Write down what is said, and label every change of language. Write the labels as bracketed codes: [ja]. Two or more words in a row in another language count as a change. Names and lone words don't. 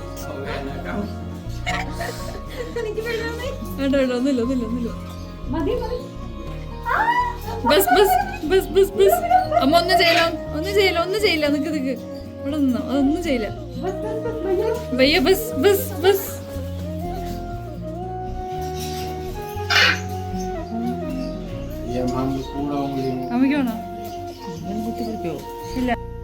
[ml] ഒന്നുമില്ല. [hi] बस बस बस बस बस. [ml] അമ്മ ഒന്നും ചെയ്യില്ല. നിക്ക് ഇവിടെ നിന്നോ, അതൊന്നും ചെയ്യില്ല. [hi] भैया बस बस बस. ये हम पूरा उंगली [ml] അമ്മയ്ക്കാണോ? ഇല്ല.